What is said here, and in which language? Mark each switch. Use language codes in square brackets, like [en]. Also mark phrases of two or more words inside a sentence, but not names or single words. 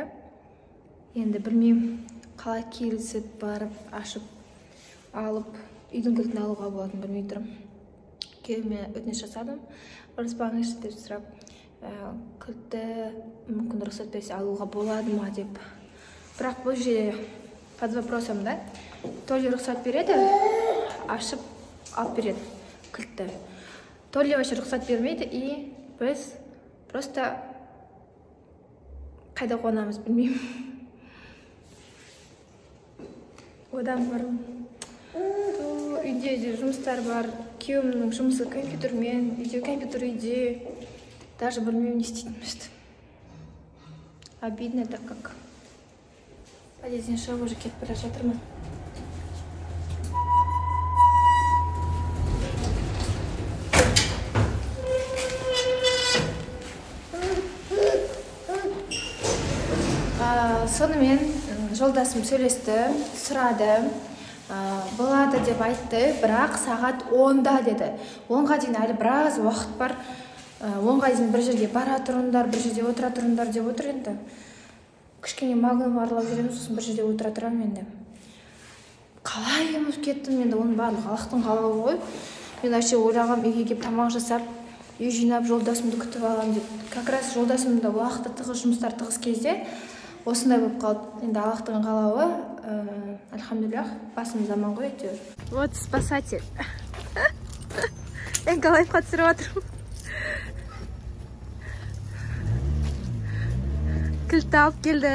[kk] Енді білмеймін, қалай келісіп барып, ашып, алып, үйдің кілтін алуға болатын білмей тұрмын. Күйеуіме өтініш жасадым, ұрыспаңыз деп сұрап, кілтті мүмкін рұқсат берсе алуға болады ма деп. Бірақ бұл жерде [ru] под вопросом, да? То ли [kk] рұқсат береді, ашып алып береді кілтті. [ru] То ли вообще [kk] рұқсат бермейді и біз просто қайда қонамыз білмеймін. Одан барым. Үйде жұмыстар бар. Күйеуімнің жұмысы компьютермен, үйде компьютер үйде. Даже білмеймін не істейтінімізді. [ru] Обидно, так как полезен шоу уже [kk] кетіп бара жатырмын. Сонымен жолдасым сөйлесті, сұрады, болады деп айтты, бірақ сағат 10-да деді. 10-ға дейін әлі біраз уақыт бар. 10-ға дейін бір жерге бара тұрыңдар, бір жерде отыра тұрыңдар деп отыр енді. Кішкене магнум аралап жүреміз, сосын бір жерде отыра тұрамын енді. Қалай ұмытып кеттім енді, оның барлығы Аллахтың қалауы ғой. Мен вообще ойлағам, үйге келіп тамақ жасап, үй жинап, жолдасымды күтіп алам деп. [ru] Как раз [kk] жолдасымда уақыты тығыз, жұмыстар тығыз кезде осындай болып қалды. Енді Аллахтың қалауы, альхамдулиллах, басымыз аман ғой әйтеуір. [ru] Вот спасатель. [kk] Мен Галайфқа түсіріп отырмын. Кілтті алып келді.